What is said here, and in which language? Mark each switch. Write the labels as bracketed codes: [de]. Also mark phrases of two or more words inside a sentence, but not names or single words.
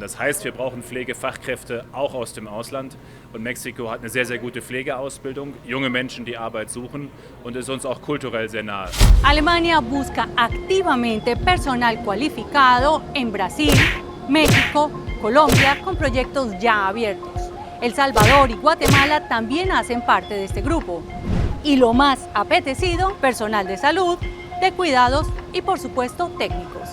[de] Das heißt, wir brauchen Pflegefachkräfte auch aus dem Ausland. Und Mexiko hat eine sehr, sehr gute Pflegeausbildung, junge Menschen, die Arbeit suchen und ist uns auch kulturell sehr nahe. [es] Alemania busca activamente personal cualificado en Brasil, México, Colombia, con proyectos ya abiertos. El Salvador y Guatemala también hacen parte de este grupo. Y lo más apetecido, personal de salud, de cuidados y por supuesto técnicos.